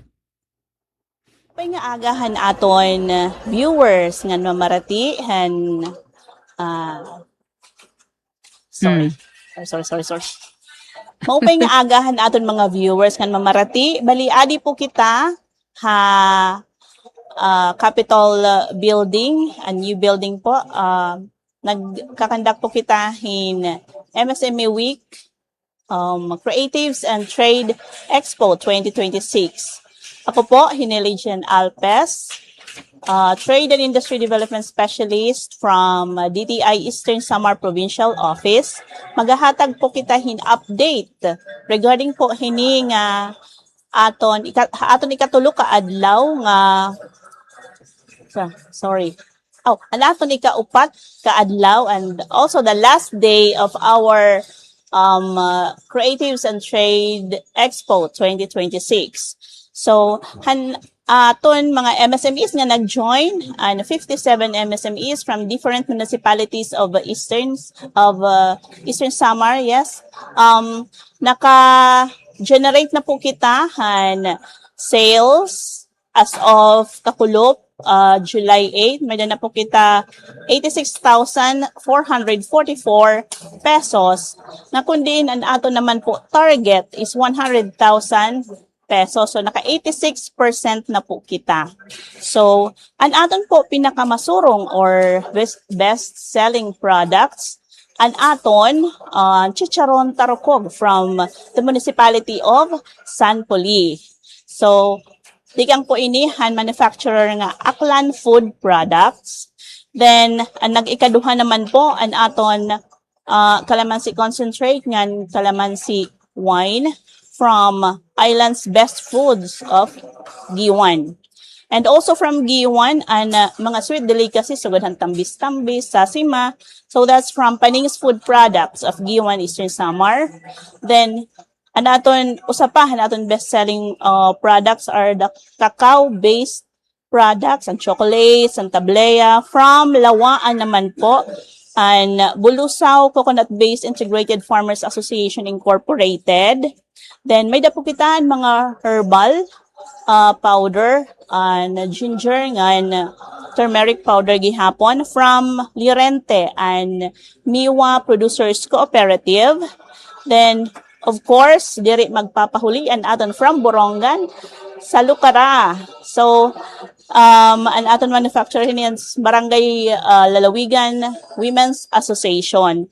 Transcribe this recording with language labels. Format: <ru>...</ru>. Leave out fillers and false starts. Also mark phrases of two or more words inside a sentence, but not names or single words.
<war>Pay nga agahan aton viewers nga mamarati sorry. Maupay nga agahan aton mga viewers nga mamarati. Bali adi po kita Capitol building,</war> <en>a new building</en> <war>po. Nagkakandak po kita in MSME Week, Creatives and Trade Expo 2026. Ako po,</war> <en>Hinelijan Alpes, Trade and Industry Development Specialist from DTI Eastern Samar Provincial Office.</en> <war>Maghahatag po kita update regarding po hining aton ikatulo ka adlaw nga aton ikaupat ka adlaw</war> <en>and also the last day of our</en> <war>Creatives and Trade Expo 2026.</war> <en>So</en> <war>aton mga MSMEs nga nag-join</war> <en>and 57 MSMEs from different municipalities of Eastern Samar, yes.</en> <war>Naka-generate na po kita</war> <en>sales as of</en> <war>kakulop July 8. May na po kita 86,444 pesos na kundi ang ato naman po</war> <en>target is</en> <war>100,000 pesos. So, naka-86% na po kita. So, ang aton po pinakamasurong or</war> <en>best-selling products,</en> <war>ang aton chicharon tarokog</war> <en>from the municipality of San Poli.</en> <war>So, dikang po ini manufacturer nga Aklan Food Products. Then, ang nag-ikaduha naman po, ang aton calamansi concentrate ngan calamansi wine from Islands Best Foods of Giwan.</war> <en>And also from Giwan, and mga sweet delicacies, sugadhan tambis-tambis, sasima. So that's from Paning's Food Products of Giwan, Eastern Samar. Then, anaton best-selling products are the cacao-based products, and chocolates, and tablea. From Lawaan</en> <war>naman po,</war> <en>and Bulusaw Coconut-Based Integrated Farmers Association Incorporated.</en> <war>Then, may dapukitan mga</war> <en>herbal powder, and ginger, and turmeric powder gihapon from Lirente and Miwa Producers Cooperative. Then, of course,</en> <war>diri magpapahulian aton from Borongan sa Lucara. So, ang aton</war> <en>manufacturer is</en> <war>Barangay Lalawigan Women's Association.</war>